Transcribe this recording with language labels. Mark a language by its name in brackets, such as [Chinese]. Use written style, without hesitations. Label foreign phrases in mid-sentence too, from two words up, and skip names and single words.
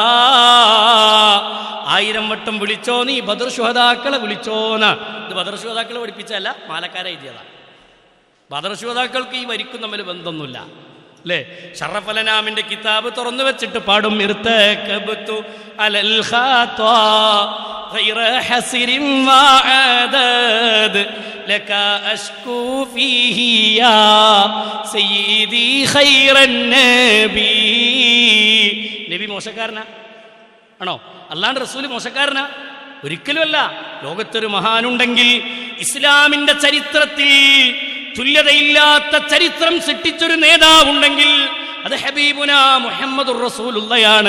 [Malayalam] 1000 വട്ടം വിളിച്ചോ നീ ബദർ ശുഹദാക്കളെ വിളിച്ചോന്ന്. ഇത് ബദർ ശുഹദാക്കളെ പഠിപ്പിച്ചല്ല, മാലക്കാരെ എഴുതിയതാ. ബദർ ശുഹദാക്കൾക്ക് ഈ വരിക്കും തമ്മിൽ ബന്ധമൊന്നുമില്ല അല്ലേ. ഷറഫലനാമിന്റെ കിതാബ് തുറന്നു വെച്ചിട്ട് പാടും, [Arabic] ارتكبت على الخطا غير حسر وعدد لك أشكو فيه يا سيدي خير النبي. [Malayalam] നബി മോശക്കാരനാ ആണോ? അല്ലാണ്ട് റസൂല് മോശക്കാരനാ? ഒരിക്കലുമല്ല. ലോകത്തൊരു മഹാനുണ്ടെങ്കിൽ, ഇസ്ലാമിന്റെ ചരിത്രത്തിൽ തുല്യതയില്ലാത്ത ചരിത്രം സൃഷ്ടിച്ചൊരു നേതാവുണ്ടെങ്കിൽ അത് [Arabic] حبيبنا محمد رسول الله.